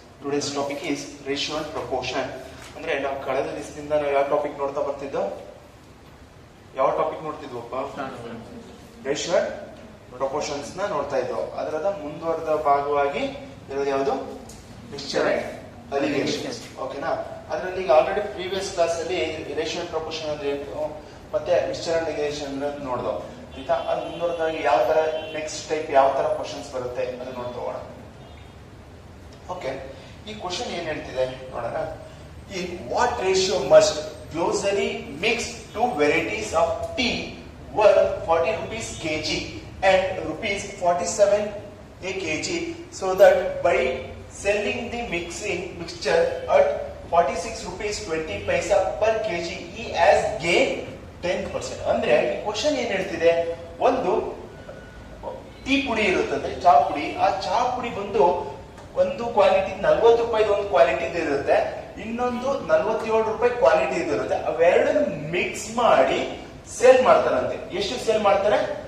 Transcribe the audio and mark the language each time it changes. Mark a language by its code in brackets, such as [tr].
[en] Today's topic is ratio and proportion. [kn] ಅಂದ್ರೆ ನಾವು ಕಳೆದ ದಿವಸದಿಂದ ನಾವು ಯಾವ ಟಾಪಿಕ್ ನೋಡ್ತಾ ಬರ್ತಿದ್ದೋ? ಯಾವ ಟಾಪಿಕ್ ನೋಡ್ತಿದ್ವಪ್ಪ? ರೇಷಿಯೋ ಅಂಡ್ ಪ್ರಪೋರ್ಷನ್ಸ್ ನ ನೋಡ್ತಾ ಇದ್ದೋ. ಅದರದ ಮುಂದುವರೆದ ಭಾಗವಾಗಿ ಇರೋದು ಯಾವುದು? Mixture and allegations. ಓಕೆನಾ? ಅದರಲ್ಲಿ ಈಗ ಆಲ್ರೆಡಿ ಪ್ರೀವಿಯಸ್ ಕ್ಲಾಸ್ ಅಲ್ಲಿ ರೇಷಿಯೋ ಅಂಡ್ ಪ್ರಪೋರ್ಷನ್ ಅಂದ್ರೆ ಏನು ಮತ್ತೆ ಮಿಕ್ಸ್ಚರ್ ಅಂಡ್ ಅಲಿಗೇಷನ್ ನೋಡ್ದೋ. ಆಯ್ತಾ? ಅದು ಮುಂದುವರೆದಾಗಿ ಯಾವ ತರ ನೆಕ್ಸ್ಟ್ ಟೈಪ್ ಯಾವ ತರ ಕ್ವಶನ್ಸ್ ಬರುತ್ತೆ ಅದು ನೋಡ್ತೋಣ. ಓಕೆ, ಈ ಕ್ವಶನ್ ಏನ್ ಹೇಳ್ತಿದೆ ನೋಡೋಣ. [en] In what ratio must grocery mix two varieties of tea worth 40 rupees kg and rupees 47 a kg so that by selling the mixture at 46 rupees 20 paisa per kg he has gained 10%. [kn] ಅಂದ್ರೆ ಈ question ಏನ್ ಹೇಳ್ತಿದೆ, ಒಂದು tea ಪುಡಿ ಇರುತ್ತದೆ, ಚಾ ಪುಡಿ. ಆ ಚಾ ಪುಡಿ ಬಂದು ಒಂದು ಕ್ವಾಲಿಟಿ 40 ರೂಪಾಯಿ ಒಂದು ಕ್ವಾಲಿಟಿ ಇರುತ್ತೆ, ಇನ್ನೊಂದು 47 ರೂಪಾಯಿ ಕ್ವಾಲಿಟಿ ಇರುತ್ತೆ. ಅವೆರಡನ್ನು ಮಿಕ್ಸ್ ಮಾಡಿ ಸೇಲ್ ಮಾಡ್ತಾರಂತೆ. ಎಷ್ಟು ಸೇಲ್ ಮಾಡ್ತಾರೆ?